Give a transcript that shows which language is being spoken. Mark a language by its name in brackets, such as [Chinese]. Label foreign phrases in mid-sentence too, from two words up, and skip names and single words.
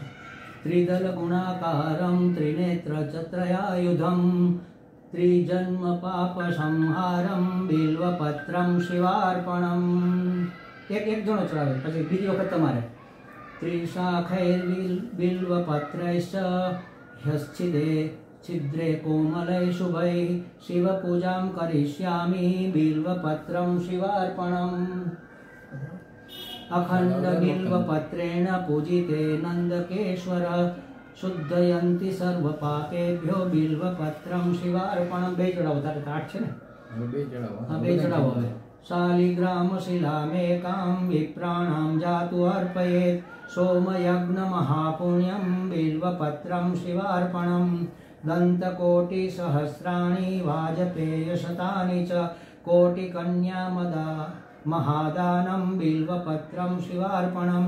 [Sanskrit] त्रिदल गुणाकारम त्रिनेत्र चत्रयायुधम त्रिजन्म पाप संहारम बिल्वपत्रम शिवार्पणम। [Gujarati] એક જણો ચડાવે, પછી બીજી વખત તમારે [Sanskrit] त्रिशाखैर बिल्वपत्रैश्च ह्यश्चिदे छिद्रे कोमलै शुभै शिव पूजां करिष्यामि बिल्वपत्रं शिवार्पणम्। अखंड बिल्वपत्रेण पूजिते नंदकेश्वर शुद्धयन्ति सर्व पापेभ्यो बिल्वपत्रं शिवार्पणम्। [Gujarati] બે ચડાવો, તારે 8 છે ને? હા, બે ચડાવો। [Sanskrit] હવે शालिग्राम शिलामेकां विप्राणां जातु अर्पयेत् सोमयज्ञ महापुण्यं बिल्वपत्रं शिवार्पणम्। दन्तकोटि सहस्राणि वाजपेय शतानि च कोटिकन्यामदा महादानं बिल्वपत्रं शिवार्पणम्।